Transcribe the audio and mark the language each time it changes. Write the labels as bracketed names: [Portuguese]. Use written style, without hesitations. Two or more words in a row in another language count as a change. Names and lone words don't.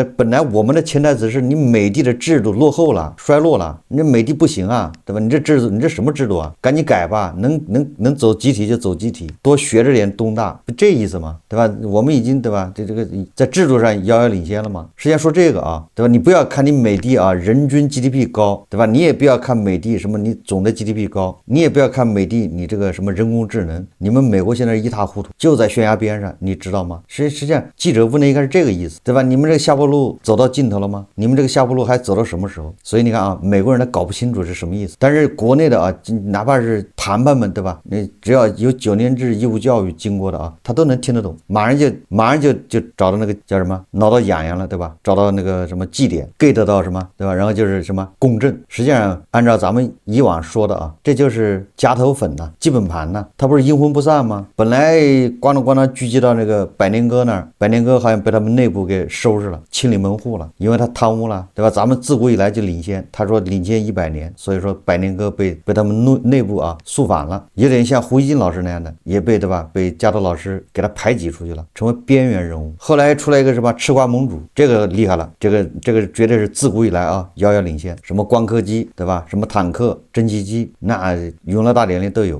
[Chinese] 本來我們的潛台詞是你美帝的制度落後了，衰落了，你這美帝不行啊，對吧？你這制度，你這什麼制度啊？趕緊改吧，能走集體就走集體，多學着點東大，不這意思嗎？對吧？我們已經對吧？這個在制度上遙遙領先了嘛。實際上說這個啊，對吧？你不要看你美帝啊人均 GDP 高，對吧？你也不要看美帝什麼你總的 GDP 高，你也不要看美帝你這個什麼人工智能，你們美國現在一塌糊塗，就在懸崖邊上，你知道嗎？實際上記者問的應該是這個意思，對吧？你們這個下坡路走到盡頭了嗎？你們這個下坡路還走到什麼時候？所以你看啊，美國人他搞不清楚是什麼意思，但是國內的啊，哪怕是盤盤們，對吧？你只要有9年制義務教育經過的啊，他都能聽得懂，馬上就找到那個叫什麼撓到癢癢了，對吧？找到那個什麼祭點 get 到什麼，對吧？然後就是什麼共振。實際上按照咱們以往說的啊，這就是夾頭粉吶，基本盤吶，它不是陰魂不散嗎？本來咣當聚集到那個百年哥那兒，百年哥好像被他們內部給收拾了，清理門戶了，因為他貪污了，對吧？咱們自古以來就領先，他說領先100年，所以說百年哥被他們內部啊肅反了，有點像胡一金老師那樣的，也被對吧？被夾頭老師給他排擠出去了，成為邊緣人物。後來出來一個什麼吃瓜盟主，這個厲害了，這個絕對是自古以來啊遙遙領先，什麼光刻機對吧？什麼坦克、蒸汽機，那永樂大典裡都有。